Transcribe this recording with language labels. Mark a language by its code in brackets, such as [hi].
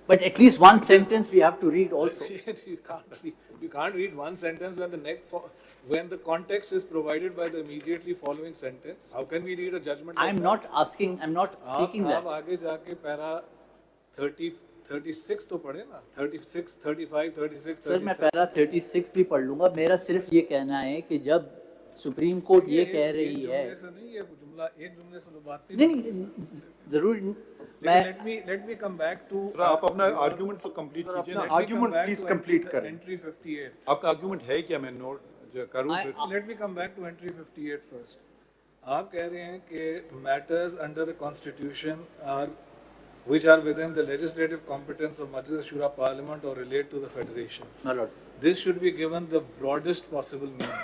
[en] But at least one sentence we have to read also. you can't read one sentence when the context is provided by the immediately following sentence. How can we read a judgment? I'm not seeking that. [hi] आप आगे जाके para 36 तो पढ़े ना, 36, 35, 36. Sir मैं para 36 भी पढ़ लूंगा. मेरा सिर्फ ये कहना है कि जब सुप्रीम कोर्ट ये कह रही है, एक जुमले से तो बात नहीं जरूर मैं [en] let me come back to [hi] आप अपना आर्गुमेंट तो कंप्लीट कीजिए ना. आर्गुमेंट प्लीज कंप्लीट करें. [en] Entry 58. [hi] आपका आर्गुमेंट है क्या? मैं नोट करूं. [en] Let me come back to entry 58 first. [hi] आप कह रहे हैं कि [en] matters under the constitution are which are within the legislative competence of Majlis Shura Parliament or relate to the Federation. My lord. This should be given the broadest possible meaning.